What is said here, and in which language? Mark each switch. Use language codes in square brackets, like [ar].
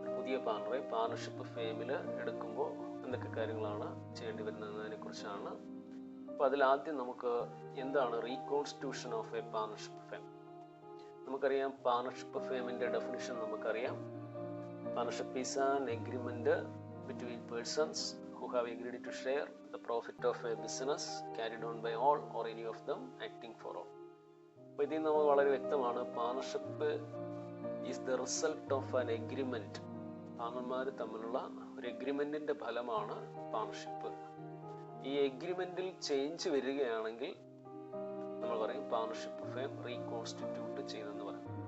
[ml] പുതിയ പാർട്ണറെ പാർട്ണർഷിപ്പ് ഫേമിൽ എടുക്കുമ്പോൾ എന്തൊക്കെ കാര്യങ്ങളാണ് ചെയ്യേണ്ടി വരുന്നതിനെ കുറിച്ചാണ്. അപ്പോൾ അതിലാദ്യം നമുക്ക് എന്താണ് [en] Reconstitution of a partnership firm. [ml] നമുക്കറിയാം പാർട്ണർഷിപ്പ് ഫേമിൻ്റെ ഡെഫിനിഷൻ നമുക്കറിയാം. [en] Partnership is an agreement between persons who have agreed to share the profit of a business carried on by all or any of them acting for all. [ml] അപ്പോൾ ഇതിൽ നമുക്ക് വളരെ വ്യക്തമാണ്, [en] Partnership is the result of an agreement. [ml] പാർട്ണർമാർ തമ്മിലുള്ള ഒരു എഗ്രിമെൻറ്റിൻ്റെ ഫലമാണ് partnership. ഈ എഗ്രിമെൻറ്റിൽ change വരികയാണെങ്കിൽ നമ്മൾ പറയും പാർട്ണർഷിപ്പ് ഫേം റീകോൺസ്റ്റിറ്റ്യൂട്ട് ചെയ്തെന്ന് പറയും.